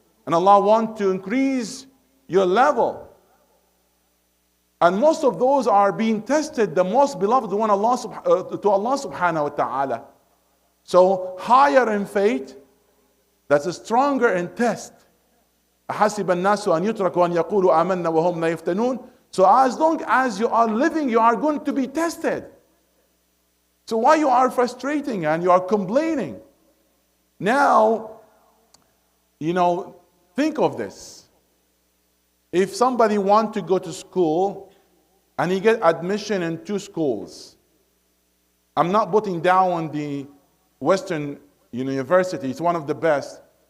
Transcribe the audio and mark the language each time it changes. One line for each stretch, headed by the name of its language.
English: And Allah wants to increase your level. And most of those are being tested, the most beloved one to Allah subhanahu wa ta'ala. So higher in faith, that's stronger in test.
Arabic: أحسب الناس أن يتركوا أن يقولوا آمنا وهم لا يفتنون.
English: So as long as you are living, you are going to be tested. So why you are frustrating and you are complaining? Now, think of this. If somebody wants to go to school and he get admission in 2 schools, I'm not putting down the Western university, it's one of the best.